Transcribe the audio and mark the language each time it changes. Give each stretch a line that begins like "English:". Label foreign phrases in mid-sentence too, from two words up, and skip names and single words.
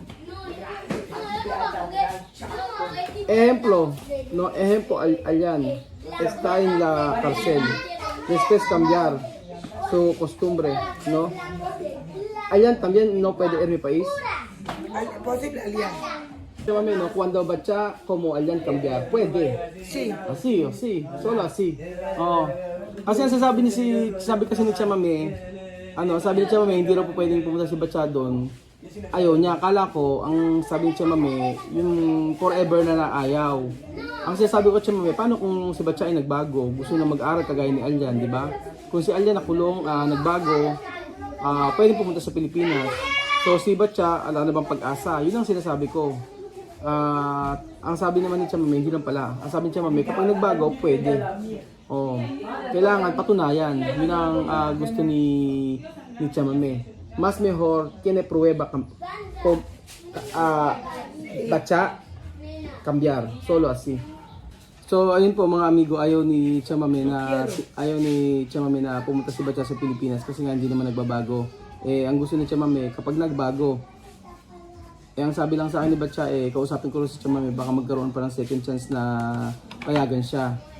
Spanish: Ejemplo, no, ejemplo, Allan está en la cárcel, después cambiar su costumbre, ¿no? Allan también no puede ir a mi país. hay posible alianza. Llámame, ¿no? Cuando Bacha como Allan cambiar, puede. Sí, Así, así, solo así. Oh.
Filipino: Kasi ang sabi kasi ni Chamame, sabi ni Chamame, hindi raw po pwedeng pumunta si Bacha doon. Ayaw niya, akala ko, ang sabi ni Chamame, yung forever na ayaw. Ang sinasabi ko Chamame, paano kung si Bacha ay nagbago, gusto na mag-aral kagaya ni Allan, di ba? Kung si Allan nakulong, nagbago, pwedeng pumunta sa Pilipinas. So si Bacha, ala na bang pag-asa? Yun ang sinasabi ko. Ang sabi naman ni Chamame, hindi lang pala. Ang sabi ni Chamame, kapag nagbago, pwede. Oh, kailangan patunayan. Yun ang gusto ni Chamame.
Spanish: Mas mejor tiene prueba Bacha cambiar, solo así.
Filipino: So ayun po mga amigo, ayaw ni Chamame na pumunta si Bacha sa Pilipinas kasi nga hindi naman nagbabago. Ang gusto ni Chamame kapag nagbago, ang sabi lang sa akin ni Bacha, kausapin ko rin si Chamame, baka magkaroon pa ng
English: second chance
Filipino: na payagan siya.